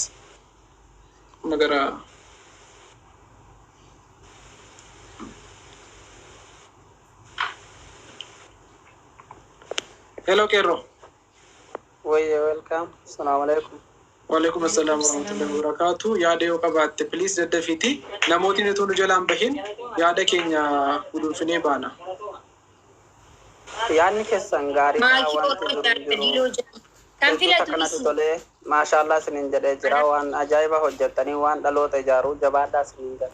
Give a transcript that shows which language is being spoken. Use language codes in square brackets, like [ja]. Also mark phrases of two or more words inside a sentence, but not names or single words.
[om] Magara hello Kerro. [en] Welcome. [ar] السلام عليكم. وعليكم السلام ورحمة الله وبركاته. [om] Yaada yoo qabaatte please daddafiti. Namooti nuti nu jalaan bahin yaada keenya gudunfinee baana. Yaadni keessan gaarii kan filatu tolee maashaallah isiniin jedhee jira waan ajaa'iba hojjettanii waan dhaloota ijaaruu jabaadhaa isiniin jedhe.